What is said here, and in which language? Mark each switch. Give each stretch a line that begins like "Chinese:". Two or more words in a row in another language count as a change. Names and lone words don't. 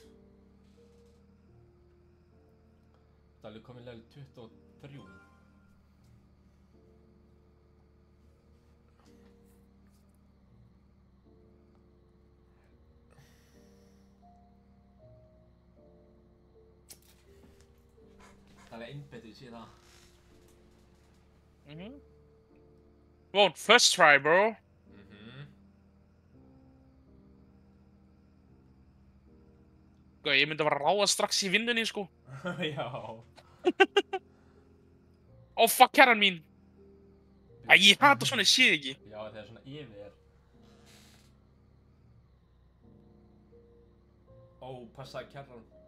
Icelandic: Það er alveg komið level 23. Það er einbetið, ég sé það.
English: Well, first try, bro.
Icelandic: Sko, ég myndi að fara að ráða strax í vinnunni, sko. Já. Ó, fuck, kæran mín. Æ, ég hata svona, ég sé ekki. Já, það er svona yfir. Ó, passaði kærran.